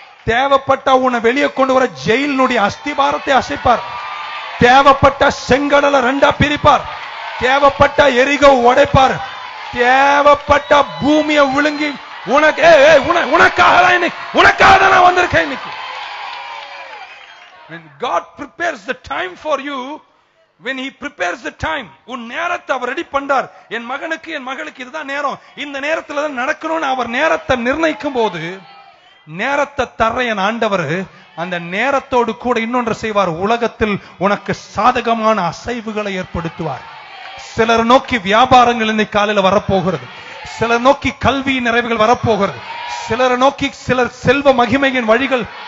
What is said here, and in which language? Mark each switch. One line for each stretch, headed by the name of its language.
Tamil: தேவைப்பட்ட உன்னை வெளியே கொண்டு வர ஜெயிலுடைய அஸ்திபாரத்தை அசைப்பார். தேவைப்பட்ட செங்கடலை 2ஆ பிரிப்பார். தேவைப்பட்ட எரிகோ உடைப்பார். தேவைப்பட்ட பூமியை விழுங்கி உனக்காக தான் நான் வந்திருக்கேன் இன்னைக்கு.
English: When God prepares the time for you, when he prepares the time,
Tamil: உன் நேரத்தை அவர் ரெடி பண்றார். என் மகனுக்கு என் மகளுக்கு இதுதான் நேரம், இந்த நேரத்துல தான் நடக்கணும்னு அவர் நேரத்தை நிர்ணயிக்கும் போது, நேரத்தை தர என் ஆண்டவர் அந்த நேரத்தோடு கூட இன்னொன்று செய்வார். உலகத்தில் உனக்கு சாதகமான அசைவுகளை ஏற்படுத்துவார். சிலர் நோக்கி வியாபாரங்கள் இன்னைக்கு காலையில வரப்போகிறது, சிலர் நோக்கி கல்வி நிறைவுகள் வரப்போகிறது, சிலர் நோக்கி சிலர் செல்வ மகிமையின் வழிகள்.